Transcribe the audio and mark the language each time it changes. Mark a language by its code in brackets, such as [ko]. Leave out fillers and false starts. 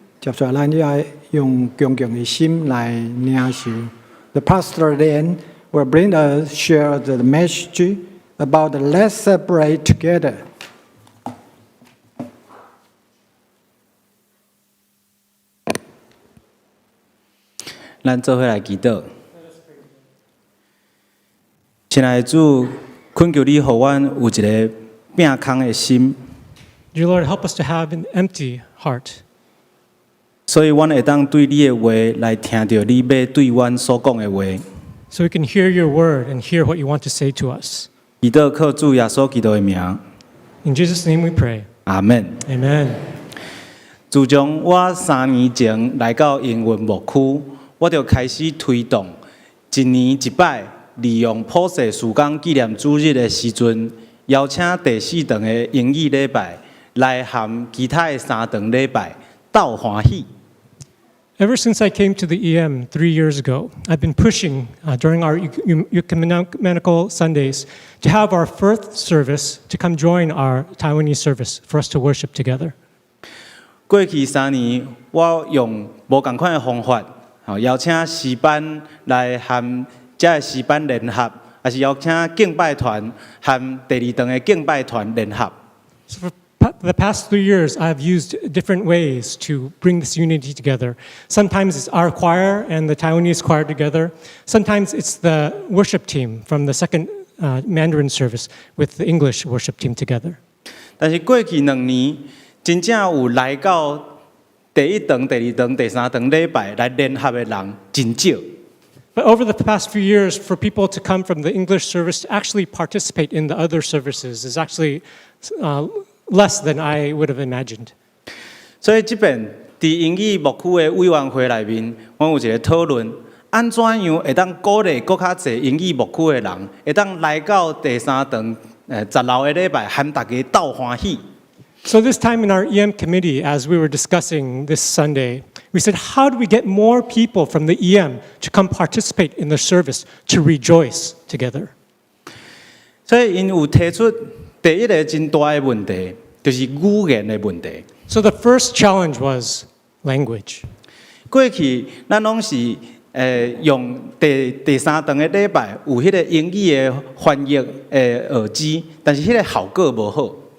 [nan] 接下来，咱要用恭敬的心来领受。 [en] The pastor then will bring us share the message about the let's celebrate together. [nan] 咱做伙来祈祷。亲爱的主，恳求你，互阮有一个摒空的心， [en] Dear Lord, help us to have an empty heart [nan] 所以阮会当对你的话来听到你要对阮所讲的话。 [en] so we can hear your word and hear what you want to say to us. [nan] 祈祷靠主耶稣基督的名， [en] In Jesus' name we pray. [nan] 阿门。 [en] Amen. [nan] 自从我3年前来到英文牧区，我就开始推动一年一摆，利用普世时间纪念主日的时阵，邀请第4堂的英语礼拜来含其他的3堂礼拜斗欢喜。 [en] Ever since I came to the EM 3 years ago, I've been pushing during our ecumenical Sundays to have our first service to come join our Taiwanese service for us to worship together. [nan] 过去3年，我用无同款的方法，邀请诗班来和这个诗班联合，还是邀请敬拜团和第2堂的敬拜团联合。 [en] So for the past 3 years, I've used different ways to bring this unity together. Sometimes it's our choir and the Taiwanese choir together. Sometimes it's the worship team from the second Mandarin service with the English worship team together. [nan] 但是过去2年，真正有来到第1堂、第2堂、第3堂礼拜来联合的人真少。 [en] But over the past few years, for people to come from the English service to actually participate in the other services is actually less than I would have imagined. [nan] 所以这边在英语牧区的委员会内面，我有一个讨论，安怎样会当鼓励更较侪英语牧区的人，会当来到第3堂10楼的礼拜，和大家斗欢喜。 [en] So this time in our EM committee, as we were discussing this Sunday, we said, how do we get more people from the EM to come participate in the service, to rejoice together? [nan] 所以因有提出第一个真大的问题，就是语言的问题。 [en] So the first challenge was language. [nan] 过去咱拢是用第3堂的礼拜有迄个英语的翻译耳机，但是迄个效果无好。